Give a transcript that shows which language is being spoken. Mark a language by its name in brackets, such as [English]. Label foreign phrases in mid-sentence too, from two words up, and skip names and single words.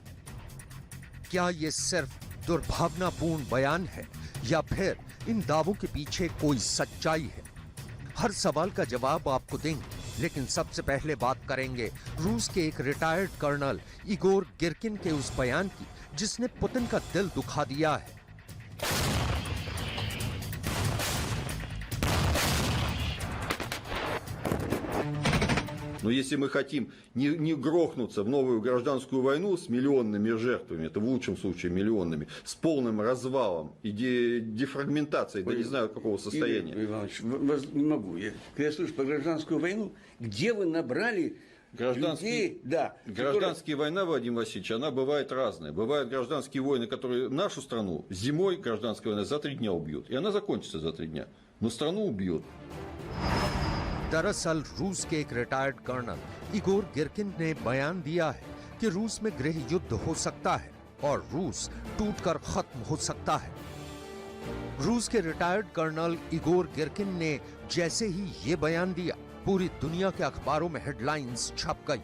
[Hindi] क्या यह सिर्फ दुर्भावनापूर्ण बयान है या फिर इन दावों के पीछे कोई सच्चाई है? हर सवाल का जवाब आपको देंगे, लेकिन सबसे पहले बात करेंगे रूस के एक रिटायर्ड कर्नल इगोर गिरकिन के उस बयान की जिसने पुतिन का दिल दुखा दिया है। [Russian] Но если мы хотим не грохнуться в новую гражданскую войну с миллионными жертвами, это в лучшем случае миллионными, с полным развалом и дефрагментацией, да не знаю какого состояния. Игорь Иванович, не могу. Когда я слышу про гражданскую войну, где вы набрали людей? Да, Гражданская война, Владимир Васильевич, она бывает разная. Бывают гражданские войны, которые нашу страну зимой гражданская война за 3 дня убьет. И она закончится за 3 дня. Но страну убьет. [Hindi] दरअसल रूस के एक रिटायर्ड कर्नल इगोर गिरकिन ने बयान दिया है कि रूस में गृह युद्ध हो सकता है और रूस टूटकर खत्म हो सकता है। रूस के रिटायर्ड कर्नल इगोर गिरकिन ने जैसे ही ये बयान दिया, पूरी दुनिया के अखबारों में हेडलाइंस छप गई।